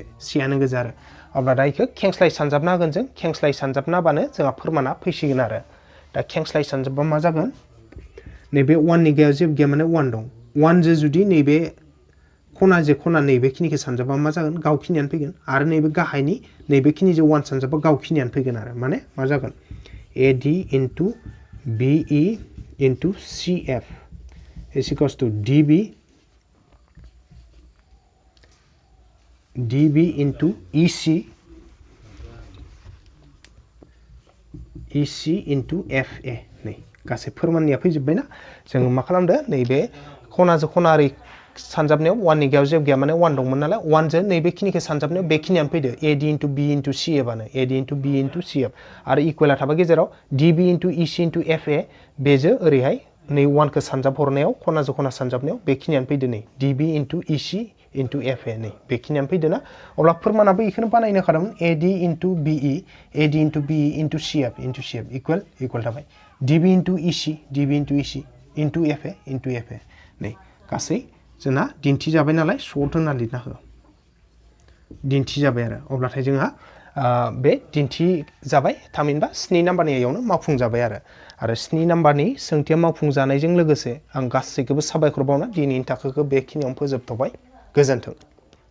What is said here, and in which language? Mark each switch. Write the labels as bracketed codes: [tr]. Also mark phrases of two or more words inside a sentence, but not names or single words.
[brx] 1 आनो गोजा आरो अब्ला दा इखौ खेंस्लाय सानजाबना होगोन जों खेंस्लाय सानजाबना बानो जोंहा फोरमाना फैसिगोन आरो दा खेंस्लाय सानजाबबा मा जागोन नैबे 1 नि गायाव जेबो गैया माने 1 दं 1 जो जुदि नैबे खना जे खना नैबे खिनिखौ सानजाबबा मा जागोन गावखिनियानो फैगोन आरो नैबे गाहायनि नैबे खिनि जो 1 सानजाबबा गावखिनियानो फैगोन आरो माने मा जागोन [en] AD into BE into CF is equals to DB into EC into FA [brx] नै गासै फोरमाननिया फैजोब्बायना जों मा खालामदो नैबे खनाजों खना ओरै सानजाबनायाव 1 नि गायाव जेबो गैया माने 1 दंमोन नालाय 1 जो नैबे खिनिखौ सानजाबनायाव बेखिनियानो फैदो [en] AD into B into CF [brx] आनो [en] AD into B into CF [brx] आरो इकुवेला थाबाय गेजेराव [en] DB into EC into FA [brx] बेजो ओरैहाय नै 1 खौ सानजाब हरनायाव खनाजों खना सानजाबनायाव बेखिनियानो फैदो नै [en] DB into EC into FA [brx] नै बेखिनियानो फैदो ना अब्ला फोरमानाबो इखौनो बानायनो खादोंमोन [en] AD into BE AD into BE into CF [brx] इकुवेल थाबाय [en] DB into EC into FA [brx] नै गासै जोंना दिन्थि जाबाय नालाय सर्ट होना लिरना हो दिन्थि जाबाय आरो अब्लाथाय जोंहा बे दिन्थि जाबाय थामहिनबा 7 नाम्बारनि इयावनो मावफुंजाबाय आरो 7 नाम्बारनि सोंथिया मावफुंजानायजों लोगोसे आं गासैखौबो साबायखर बावना दिनैनि थाखोखौ बेखिनियावनो फोजोबथ'बाय गोजोन्थों।